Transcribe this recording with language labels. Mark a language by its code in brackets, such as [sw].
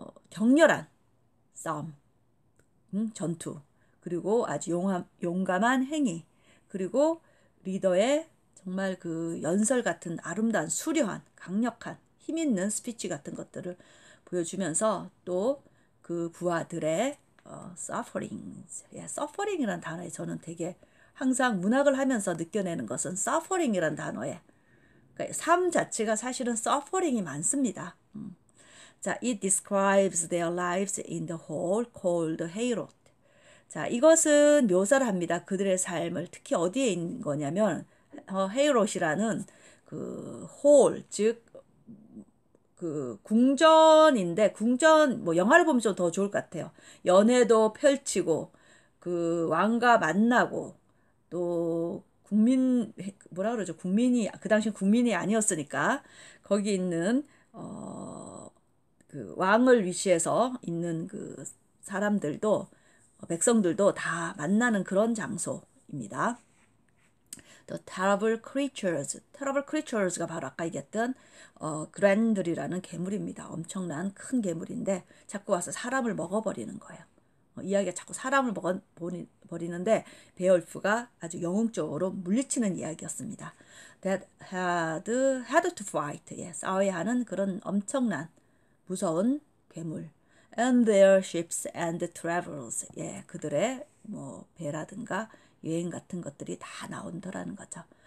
[ko] 격렬한 싸움, 전투, 그리고 아주 용감한 행위, 그리고 리더의 정말 그 연설 같은 아름다운 수려한 강력한 힘있는 스피치 같은 것들을 보여주면서 또 그 부하들의 suffering, suffering이라는 단어에 저는 되게 항상 문학을 하면서 느껴내는 것은 suffering이라는 단어에 그러니까 삶 자체가 사실은 suffering이 많습니다. [en] 자, it describes their lives in the hall called Heorot. [ko] 자, 이것은 묘사를 합니다. 그들의 삶을 특히 어디에 있는 거냐면 헤이롯이라는 그 홀, 즉 그 궁전인데 궁전 뭐 영화를 보면 좀 더 좋을 것 같아요. 연회도 펼치고 그 왕과 만나고 또 국민 뭐라 그러죠? 국민이 그 당시 국민이 아니었으니까 거기 있는 그 왕을 위시해서 있는 그 사람들도 백성들도 다 만나는 그런 장소입니다. [en] The terrible creatures. [ko] terrible creatures가 바로 아까 얘기했던 그랜들이라는 괴물입니다. 엄청난 큰 괴물인데 자꾸 와서 사람을 먹어버리는 거예요. 이야기가 자꾸 사람을 먹어버리는데 베올프가 아주 영웅적으로 물리치는 이야기였습니다. [en] That had to fight. [ko] 예, 싸워야 하는 그런 엄청난 무서운 괴물. [en] and their ships and travels. [ko] 예, 그들의 뭐 배라든가 여행 같은 것들이 다 나온다라는 거죠.